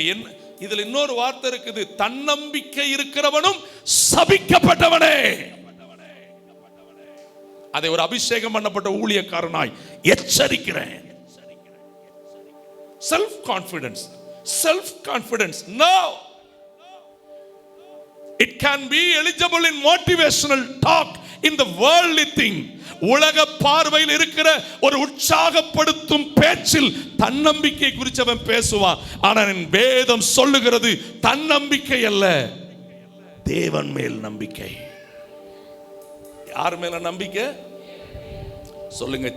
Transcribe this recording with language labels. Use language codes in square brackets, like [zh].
[ta] என்ன இதுல இன்னொரு வார்த்தை இருக்குது, தன்னம்பிக்கை இருக்கிறவனும் சபிக்கப்பட்டவனே. அதை ஒரு அபிஷேகம் பண்ணப்பட்ட ஊழியக்காரனாய் எச்சரிக்கிறேன். [en] Self confidence, self confidence. No, it can be eligible in motivational talk in the worldly thing. [ta] உலக பார்வையில் இருக்கிற ஒரு உற்சாகப்படுத்தும் பேச்சில் தன்னம்பிக்கை குறித்து அவன் பேசுவான். ஆனால் என் வேதம் சொல்லுகிறது தன்னம்பிக்கை அல்ல, தேவன் மேல் நம்பிக்கை. யார் மேல நம்பிக்கை? சொல்லுங்க.